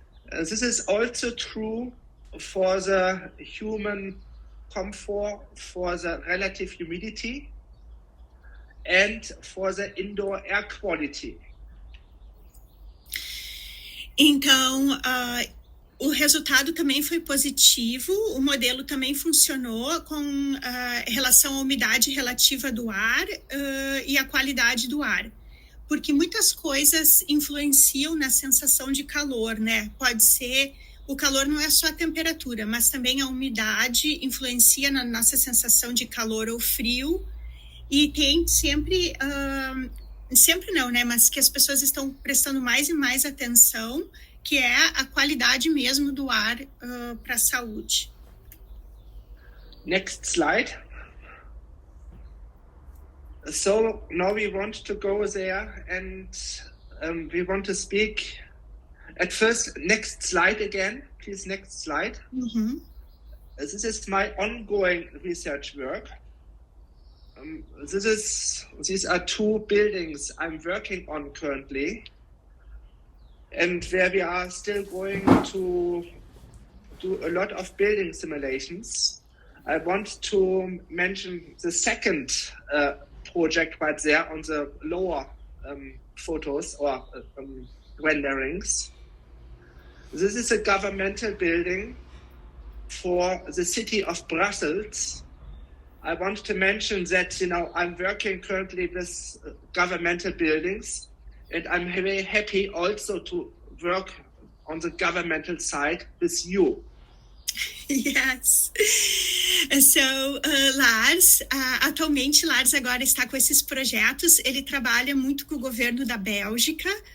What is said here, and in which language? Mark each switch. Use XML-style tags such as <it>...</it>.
<en>This is also true for the human comfort, for the relative humidity, and for the indoor air quality.</en> <pt>Então, o resultado também foi positivo, o modelo também funcionou com relação à umidade relativa do ar e a qualidade do ar, porque muitas coisas influenciam na sensação de calor, né? Pode ser, o calor não é só a temperatura, mas também a umidade influencia na nossa sensação de calor ou frio, e tem sempre, sempre não, né? Mas que as pessoas estão prestando mais e mais atenção, que é a qualidade mesmo do ar para a saúde.</pt> <en>Next slide. So now we want to go there and we want to speak. At first, next slide again, please, next slide. Mm-hmm. This is my ongoing research work. These are 2 buildings I'm working on currently, and where we are still going to do a lot of building simulations. I want to mention the second project right there on the lower photos or renderings. This is a governmental building for the city of Brussels. I want to mention that, I'm working currently with governmental buildings, and I'm very happy also to work on the governmental side with you. Yes.</en> <pt>So, Lars, atualmente Lars agora está com esses projetos, ele trabalha muito com o governo da Bélgica,</pt>